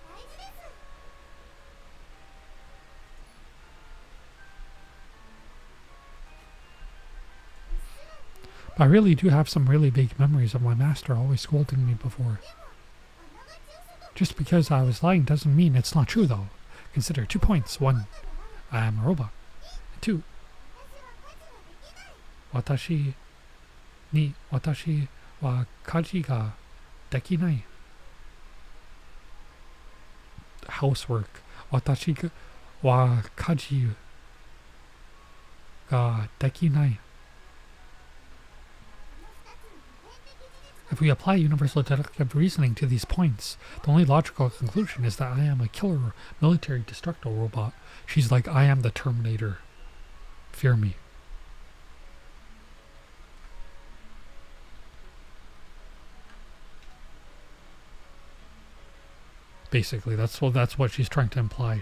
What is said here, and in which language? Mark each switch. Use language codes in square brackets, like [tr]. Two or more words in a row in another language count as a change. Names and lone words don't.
[en] But I really do have some really vague memories of my master always scolding me before. Just because I was lying doesn't mean it's not true, though. Consider 2 points. 1, I am a robot. 2, [ja] 私は家事ができない. [en] Housework. [ja] 私は家事ができない. [en] If we apply universal deductive reasoning to these points, the only logical conclusion is that I am a killer military destructo robot. She's like, I am the Terminator. Fear me. Basically, that's what she's trying to imply.